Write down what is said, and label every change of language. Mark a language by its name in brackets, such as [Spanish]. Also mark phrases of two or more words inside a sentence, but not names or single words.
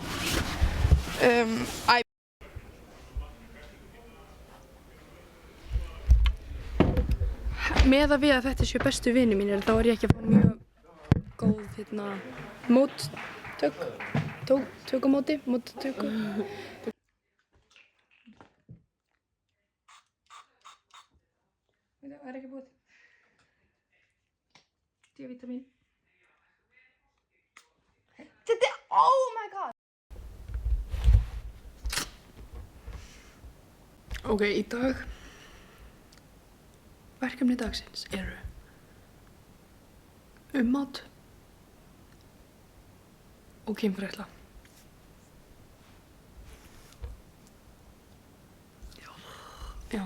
[Icelandic] Með að við að þetta séu bestu vinir mínir, þá er ég ekki að fá mjög góð, móttöku. Það er ekki búið. D-vítamín. Þetta er, [English] oh my god! [Icelandic] Ok, í dag. Verkefni dagsins eru mat og kynfræðsla. Já.